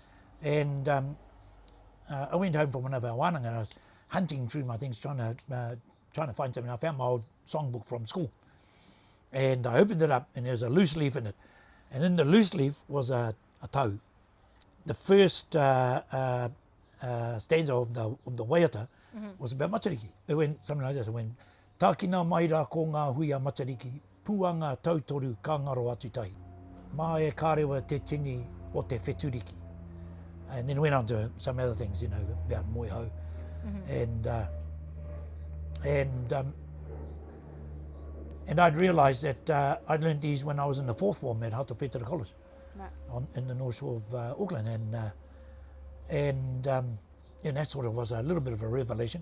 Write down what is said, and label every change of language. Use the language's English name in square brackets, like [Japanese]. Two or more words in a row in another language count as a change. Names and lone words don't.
[English] And I went home from one of our wānanga, and hunting through my things, trying to find something. I found my old songbook from school, and I opened it up, and there's a loose leaf in it, and in the loose leaf was a tau. The first stanza of the waiata was about Matariki. It went something like this. It went, [Māori] Tākina maira ko ngā hui a Matariki, puanga tautoru ka ngaro atu tai. Mā e kārewa te tini o te wheturiki. [English] And then went on to some other things, you know, about moeho. And I'd realised that I'd learnt these when I was in the fourth form at Hatopetera College, in the North Shore of Auckland, and that sort of was a little bit of a revelation.